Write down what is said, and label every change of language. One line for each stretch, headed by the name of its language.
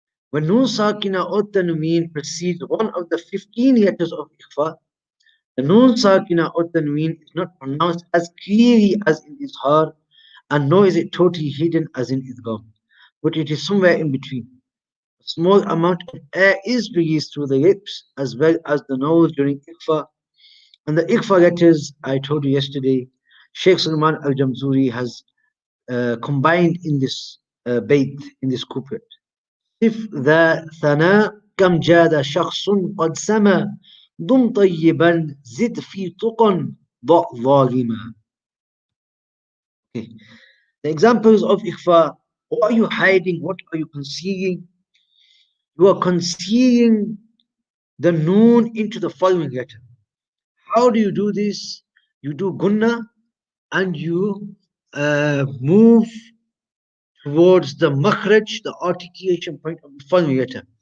English: When Nun Sakinah or Tanween precedes one of the 15 letters of Ikhfa, the Nun Sakinah or Tanween is not pronounced as clearly as in Izhar, and nor is it totally hidden as in Idgham, but it is somewhere in between. A small amount of air is released through the lips as well as the nose during Ikhfa. And the Ikhfa letters, I told you yesterday, Sheikh Salman al-Jamzuri has combined in this bait, in this couplet.
Arabic: صف ذا ثناء كم جاد شخص قد سما ضم طيبا زد في تقى ضع ظالما.
English: Okay. The examples of ikhfa: what are you hiding? What are you concealing? You are concealing the noon into the following letter. How do you do this? You do Ghunnah and you move towards the makhraj, the articulation point of the following letter.